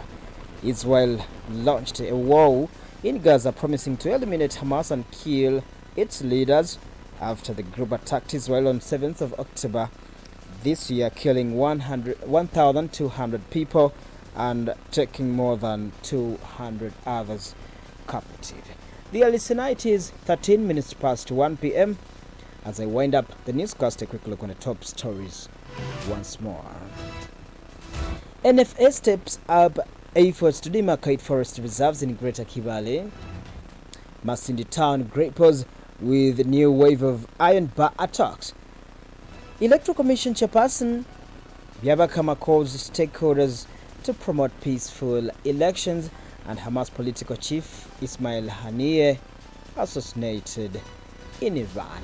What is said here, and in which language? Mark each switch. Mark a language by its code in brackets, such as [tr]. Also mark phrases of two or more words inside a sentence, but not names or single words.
[en] Israel launched a war in Gaza, promising to eliminate Hamas and kill its leaders after the group attacked Israel on 7th of October this year, killing 1,200 people and taking more than 200 others captive. The listener, it is 13 minutes past 1 p.m. As I wind up the newscast, a quick look on the top stories once more. NFA steps up efforts to demarcate forest reserves in Greater Kibale. Masindi town grapples with new wave of iron bar attacks. Electoral Commission chairperson Byabakama calls stakeholders to promote peaceful elections, and Hamas political chief Ismail Haniyeh assassinated in Iran.